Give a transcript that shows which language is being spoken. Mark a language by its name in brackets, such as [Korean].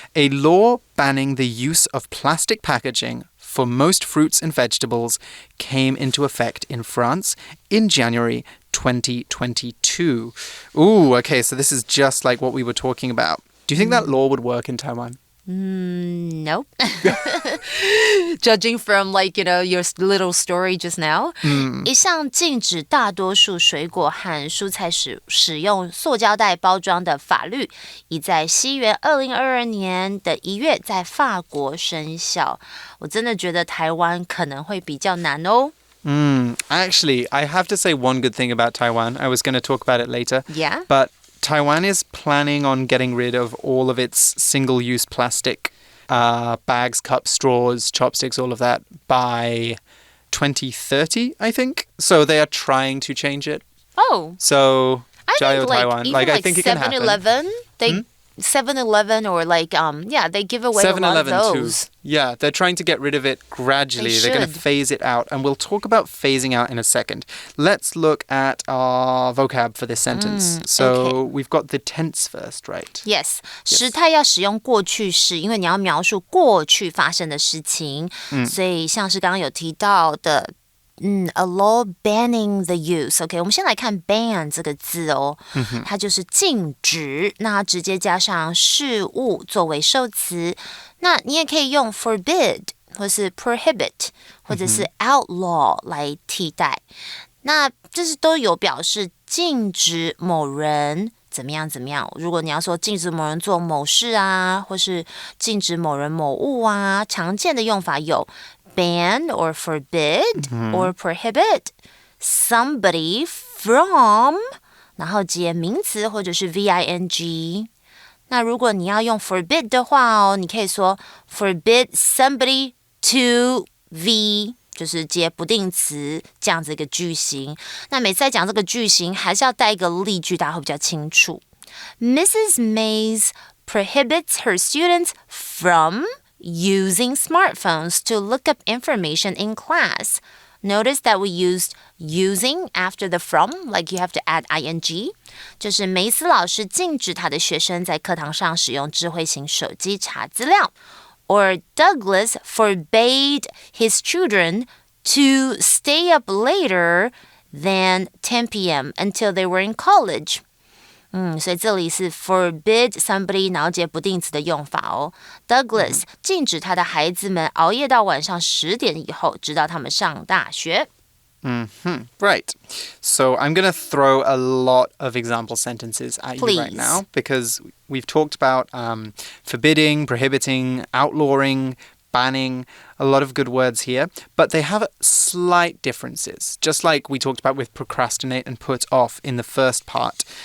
[English] A law banning the use of plastic packaging for most fruits and vegetables came into effect in France in January 2022. Ooh, okay, so this is just like what we were talking about. Do you think that law would work in Taiwan? Nope. Judging from your little story just now. [Chinese] 一项禁止大多数水果和蔬菜使用塑胶袋包装的法律，已在西元2022年的1月在法国生效。我真的觉得台湾可能会比较难哦。 [English] Actually, I have to say one good thing about Taiwan. I was going to talk about it later. Yeah? But Taiwan is planning on getting rid of all of its single-use plastic bags, cups, straws, chopsticks, all of that by 2030, I think. So they are trying to change it. Oh. So, I think Taiwan. I think it can happen. 7-Eleven, 7-Eleven or they give away a lot of those. Too. Yeah, they're trying to get rid of it gradually. They're going to phase it out. And we'll talk about phasing out in a second. Let's look at our vocab for this sentence. So we've got the tense first, right? Yes. [Chinese] 时态要使用过去式，因为你要描述过去发生的事情。所以像是刚刚有提到的 [English] a law banning the use. [Chinese] OK, 我们先来看 ban 这个字哦，它就是禁止，那直接加上事物作为受词。那你也可以用 forbid 或是 prohibit 或者是 outlaw 来替代。那这是都有表示禁止某人怎么样怎么样。如果你要说禁止某人做某事啊，或是禁止某人某物啊，常见的用法有 [English] ban or forbid or prohibit somebody from [Chinese] 然后接名词或者是 VING。那如果你要用 forbid 的话哦，你可以说 [English] forbid somebody to V， [Chinese] 就是接不定词这样子一个句型。那每次在讲这个句型还是要带一个例句，大家会比较清楚。 [English] Mrs. Mays prohibits her students from using smartphones to look up information in class. Notice that we used using after the from, like you have to add ing. [Chinese] 就是梅斯老师禁止他的学生在课堂上使用智慧型手机查资料。 [English] Or Douglas forbade his children to stay up later than 10 p.m. until they were in college. [Chinese] 所以这里是 [English] forbid somebody [Chinese] 然后接不定词的用法哦。 Douglas 禁止他的孩子们熬夜到晚上10点以后，直到他们上大学。 [English] Right. So I'm going to throw a lot of example sentences at you right now because we've talked about forbidding, prohibiting, outlawing, banning, a lot of good words here, but they have slight differences, just like we talked about with procrastinate and put off in the first part.